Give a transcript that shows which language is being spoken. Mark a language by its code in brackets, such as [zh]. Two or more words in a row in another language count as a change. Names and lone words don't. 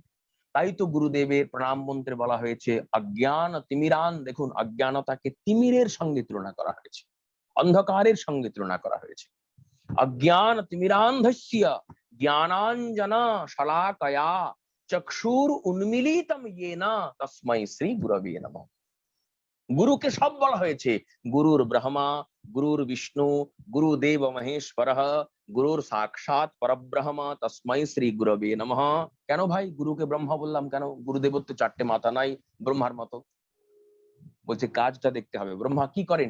[bn] তাই তো গুরুদেবের প্রণাম মন্ত্রে বলা হয়েছে [sa] অজ্ঞান তিমিরান। [bn] দেখুন, অজ্ঞানতাকে তিমিরের সঙ্গে তুলনা করা হয়েছে, অন্ধকারের সঙ্গে তুলনা করা হয়েছে। [sa] অজ্ঞান তিমিরান্ধস্য জ্ঞানাঞ্জনা শলাকয়া চক্ষুর উন্মিলিতম येन তস্मै শ্রী গুরবে নমঃ। [bn] গুরুকে সব বলা হয়েছে, [sa] গুরুর ব্রহ্মা, গুরুর বিষ্ণু, গুরুদেব মহেশ্বর, গুরুর সাক্ষাৎ পরব্রহ্ম তস্मै শ্রী গুরবে নমঃ। [bn] কেন ভাই গুরুকে ব্রহ্মা বললাম কেন? গুরুদেবর তো 4টে মাথা নাই ব্রহ্মার মতো। বলছে কাজটা দেখতে হবে। ব্রহ্মা কি করেন?